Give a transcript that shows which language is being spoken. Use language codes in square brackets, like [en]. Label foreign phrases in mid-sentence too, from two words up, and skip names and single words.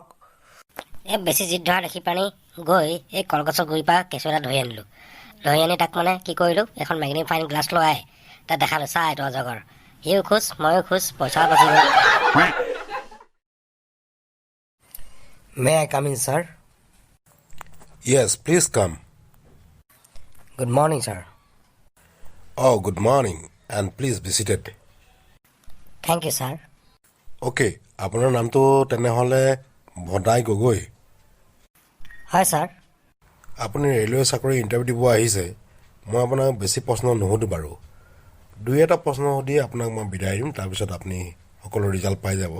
[as] এই বেছি জিদ ধৰা দেখি পানি গৈ এই কলগছৰ গুৰিৰ পৰা কেঁচু এটা ধৰি আনিলোঁ। ধৰি আনি তাক মানে কি কৰিলোঁ, এখন মেগনিফাইং গ্লাছ লগাই তাক দেখালোঁ, চা এইটো অজগৰ। সিও খোজ, ময়ো খোজ, পইচাও বাচি গ'ল। [en] may I come in sir? Yes, please come. good morning sir. Oh, good morning and please be seated. thank you sir. [as] Okay, আপোনাৰ নামটো তেনেহ'লে ভদাই গগৈ। হয় ছাৰ। আপুনি ৰেলৱে চাকৰি ইণ্টাৰভিউ দিব আহিছে। মই আপোনাক বেছি প্ৰশ্ন নুসুধোঁ বাৰু। দুই এটা প্ৰশ্ন সুধি আপোনাক মই বিদায় দিম, তাৰপিছত আপুনি সকলো ৰিজাল্ট পাই যাব।